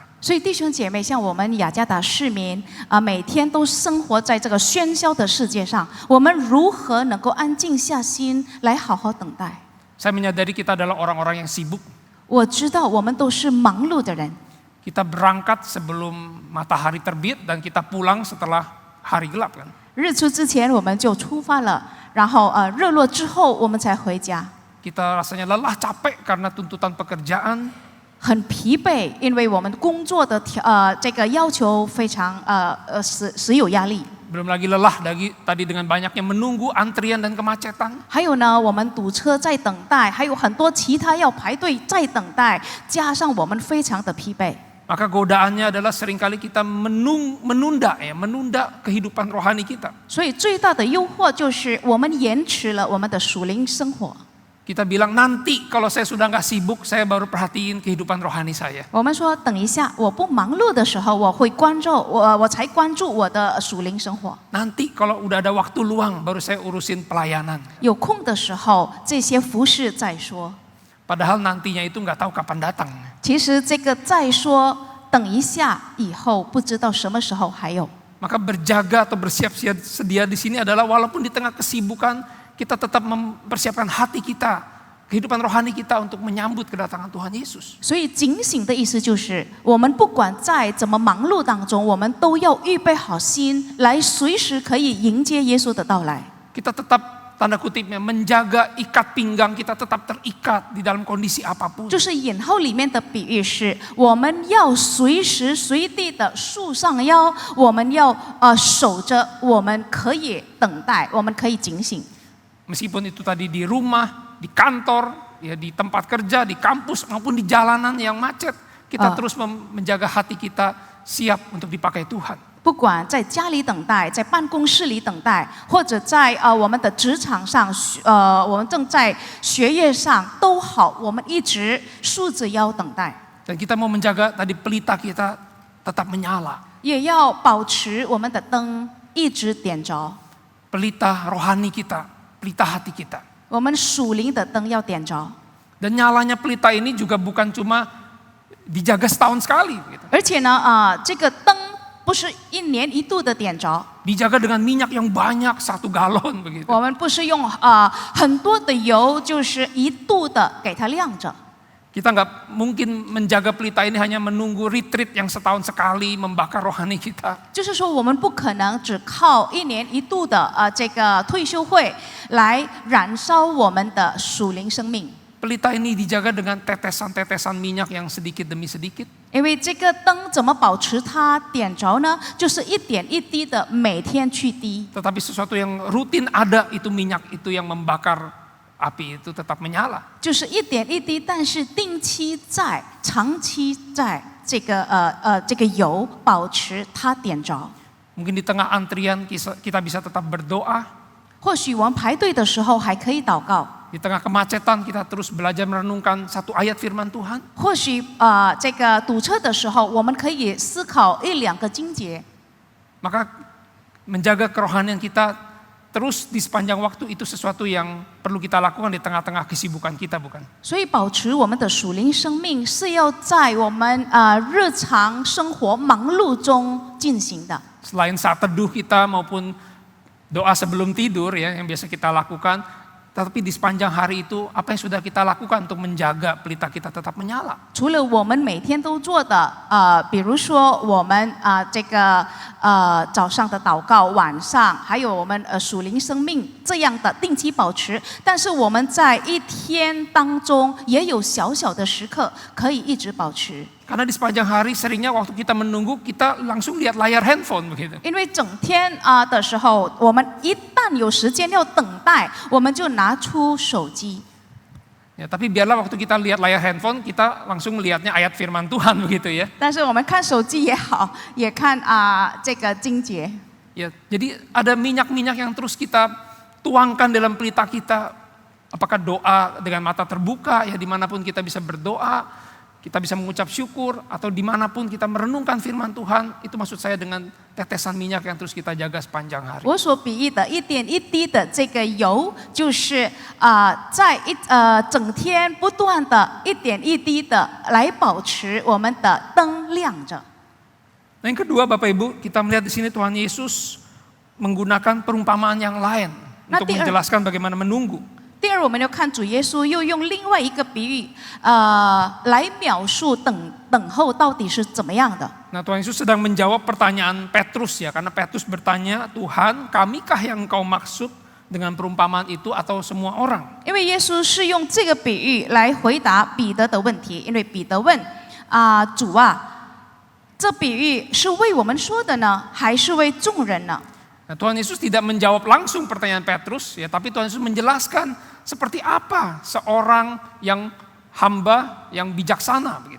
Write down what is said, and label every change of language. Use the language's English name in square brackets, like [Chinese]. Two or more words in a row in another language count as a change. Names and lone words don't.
[Chinese] 所以弟兄姐妹，像我们雅加达市民每天都生活在这个喧嚣的世界上，我们如何能够安静下心来好好等待？ [Indonesian] Saya menyadari kita adalah orang-orang yang sibuk. [Chinese] 我知道我们都是忙碌的人， [Indonesian] Kita berangkat sebelum matahari terbit dan kita pulang setelah hari gelap kan. [Chinese] 日出之前我们就出发了，然后日落之后我们才回家， [Indonesian] Kita rasanya lelah, capek karena tuntutan pekerjaan. [Chinese] 很疲惫，因为我们工作的这个要求非常时有压力。 [Indonesian] Belum lagi lelah tadi dengan banyaknya menunggu antrian dan kemacetan. [Chinese] 还有呢，我们堵车在等待，还有很多其他要排队在等待，加上我们非常的疲惫。 [Indonesian] Maka godaannya adalah seringkali kita menunda kehidupan rohani kita. [Chinese] 所以最大的诱惑就是我们延迟了我们的属灵生活。 [Indonesian] Kita bilang nanti kalau saya sudah nggak sibuk, saya baru perhatiin kehidupan rohani saya. [Chinese] 我们说等一下，我不忙碌的时候，我才关注我的属灵生活。 [Indonesian] Nanti kalau udah ada waktu luang, baru saya urusin pelayanan. [Chinese] 有空的时候，这些服事再说。 [Indonesian] Padahal nantinya itu nggak tahu kapan datang. [Chinese] 其实这个再说，等一下以后不知道什么时候还有。 [Indonesian] Maka berjaga atau bersiap sedia di sini adalah walaupun di tengah kesibukan kita tetap mempersiapkan hati kita, kehidupan rohani kita untuk menyambut kedatangan Tuhan Yesus. [Chinese] 所以警醒的意思就是，我们不管在怎么忙碌当中，我们都要预备好心，来随时可以迎接耶稣的到来。 [Indonesian] Kita tetap tanda kutipnya menjaga ikat pinggang kita tetap terikat di dalam kondisi apapun. [Chinese] 就是引号里面的比喻是，我们要随时随地的束上腰，我们要守着，我们可以等待，我们可以警醒。 [Indonesian] Meskipun itu tadi di rumah, di kantor, ya di tempat kerja, di kampus maupun di jalanan yang macet, kita terus menjaga hati kita siap untuk dipakai Tuhan. [Chinese] 不管在家里等待，在办公室里等待，或者在我们的职场上，我们正在学业上都好，我们一直竖着腰等待。 [Indonesian] Dan kita mau menjaga tadi pelita kita tetap menyala. [Chinese] 也要保持我们的灯一直点着， [Indonesian] Pelita rohani kita, pelita hati kita. [Chinese] 我们属灵的灯要点着。 [Indonesian] Dan nyalanya pelita ini juga bukan cuma dijaga setahun sekali. Gitu. [Chinese] 而且呢，这个灯不是一年一度的点着， [Indonesian] Dijaga dengan minyak yang banyak, 1 galon begitu. [Chinese] 我们不是用很多的油，就是一度的给它亮着。 [Indonesian] Kita nggak mungkin menjaga pelita ini hanya menunggu retreat yang setahun sekali membakar rohani kita. [Chinese] 就是说，我们不可能只靠一年一度的这个退休会来燃烧我们的属灵生命。 [Indonesian] Pelita ini dijaga dengan tetesan-tetesan minyak yang sedikit demi sedikit. [Chinese] 因为这个灯怎么保持它点着呢？就是一点一滴的每天去滴。 [Indonesian] Tetapi sesuatu yang rutin ada itu minyak itu yang membakar api itu tetap menyala. [Chinese] 就是一点一滴，但是定期在、长期在这个这个油保持它点着。 [Indonesian] Mungkin di tengah antrian kita bisa tetap berdoa. [Chinese] 或许我们排队的时候还可以祷告。 [Indonesian] Di tengah kemacetan kita terus belajar merenungkan satu ayat firman Tuhan. [Chinese] 或许这个堵车的时候，我们可以思考1、2个经节。 [Indonesian] Maka menjaga kerohanian kita terus di sepanjang waktu itu sesuatu yang perlu kita lakukan di tengah-tengah kesibukan kita, bukan? [Chinese] 所以保持我们的属灵生命是要在我们日常生活忙碌中进行的。 [Indonesian] Selain saat teduh kita maupun doa sebelum tidur ya yang biasa kita lakukan, tetapi di sepanjang hari itu apa yang sudah kita lakukan untuk menjaga pelita kita tetap menyala? [Chinese] 除了我们每天都做的，比如说我们这个早上的祷告，晚上还有我们属灵生命这样的定期保持，但是我们在一天当中也有小小的时刻可以一直保持。 [Indonesian] Karena di sepanjang hari seringnya waktu kita menunggu kita langsung lihat layar handphone begitu. [Chinese] 因为整天的时候，我们一旦有时间要等待，我们就拿出手机。 [Indonesian] Ya, tapi biarlah waktu kita lihat layar handphone kita langsung melihatnya ayat firman Tuhan begitu ya. [Chinese] 但是我们看手机也好，也看这个经节。 [Indonesian] Ya, jadi ada minyak-minyak yang terus kita tuangkan dalam pelita kita. Apakah doa dengan mata terbuka ya dimanapun kita bisa berdoa. Kita bisa mengucap syukur atau dimanapun kita merenungkan firman Tuhan. Itu maksud saya dengan tetesan minyak yang terus kita jaga sepanjang hari. [Chinese] 我所比喻的一点一滴的这个油，就是在整天不断的一点一滴的来保持我们的灯亮着。 [Indonesian] Nah, yang kedua Bapak Ibu, kita melihat di sini Tuhan Yesus menggunakan perumpamaan yang lain untuk menjelaskan bagaimana menunggu. [Chinese] 第二，我们要看主耶稣又用另外一个比喻，来描述等候到底是怎么样的。 [Indonesian] Nah, Tuhan Yesus sedang menjawab pertanyaan Petrus ya, karena Petrus bertanya, Tuhan, kamikah yang Engkau maksud dengan perumpamaan itu atau semua orang? [Chinese] 因为耶稣是用这个比喻来回答彼得的问题，因为彼得问主这比喻是为我们说的呢，还是为众人呢？ [Indonesian] Nah, Tuhan Yesus tidak menjawab langsung pertanyaan Petrus ya, tapi Tuhan Yesus menjelaskan seperti apa seorang yang hamba yang bijaksana begitu.